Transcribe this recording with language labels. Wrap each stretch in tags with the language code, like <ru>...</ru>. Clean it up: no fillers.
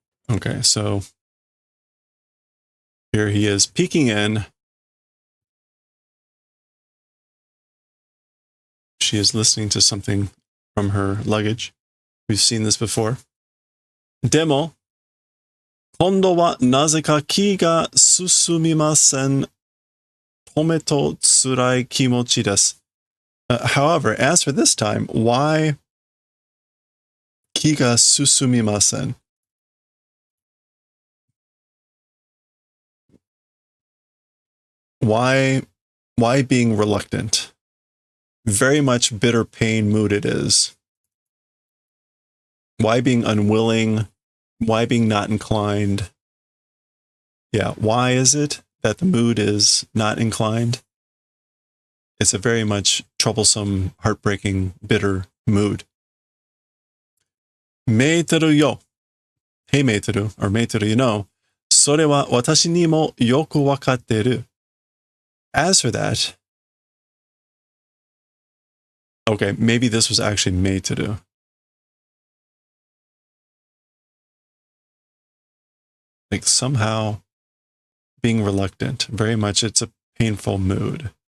<en>Okay, so here he is peeking in. She is listening to something from her luggage. We've seen this before.</en> <ja>でも、今度はなぜか気が進みません。 tometo tsurai kimochi desu.</ja> <en>However, as for this time, why kiga susumimasen? Why being reluctant? Very much bitter pain mood it is. Why being unwilling? Why being not inclined? Yeah, why is it that the mood is not inclined? It's a very much troublesome, heartbreaking, bitter mood.</en> <ja>Meiteru yo.</ja> <en>Hey Meiteru, or Meiteru, you know, それは私にもよくわかってる. As for that, okay, maybe this was actually Meiteru. Like somehow being reluctant, very much it's a painful mood.</en>